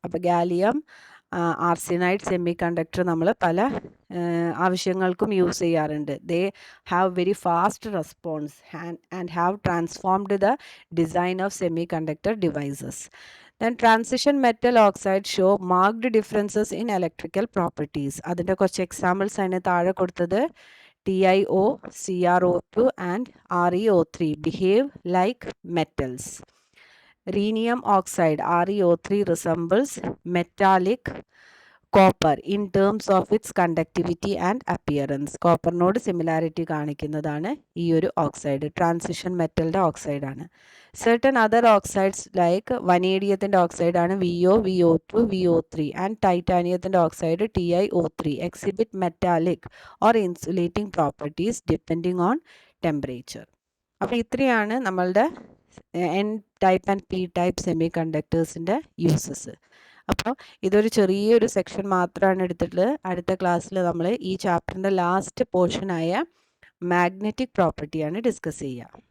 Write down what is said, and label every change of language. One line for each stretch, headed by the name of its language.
Malayalam: അപ്പോൾ gallium ആർസിനൈഡ് semi conductor നമ്മൾ പല ആവശ്യങ്ങൾക്കും യൂസ് ചെയ്യാറുണ്ട്.
English: They have very fast response and have transformed the design of semiconductor devices. Then transition metal oxide show marked differences in electrical properties.
Malayalam: അതിൻ്റെ കുറച്ച് examples അതിന് താഴെ കൊടുത്തത്
English: TiO, CrO2 and ReO3 behave like metals. Rhenium oxide ReO3 resembles metallic copper in terms of its conductivity and appearance.
Malayalam: കോപ്പറിനോട് similarity കാണിക്കുന്നതാണ് ഈ ഒരു oxide. Transition മെറ്റലിൻ്റെ ഓക്സൈഡാണ്.
English: certain other oxides like
Malayalam: വനേഡിയത്തിൻ്റെ ഓക്സൈഡാണ്
English: VO, VO2, VO3 and
Malayalam: ടൈറ്റാനിയത്തിൻ്റെ oxide
English: TiO3 exhibit metallic or insulating properties depending on temperature.
Malayalam: അപ്പോൾ ഇത്രയാണ് നമ്മളുടെ N type and P type semi കണ്ടക്ടേഴ്സിൻ്റെ uses. അപ്പോൾ ഇതൊരു ചെറിയൊരു section മാത്രമാണ് എടുത്തിട്ടുള്ളത്. അടുത്ത ക്ലാസ്സിൽ നമ്മൾ ഈ ചാപ്റ്ററിൻ്റെ ലാസ്റ്റ് പോർഷനായ മാഗ്നറ്റിക് പ്രോപ്പർട്ടിയാണ് ഡിസ്കസ് ചെയ്യുക.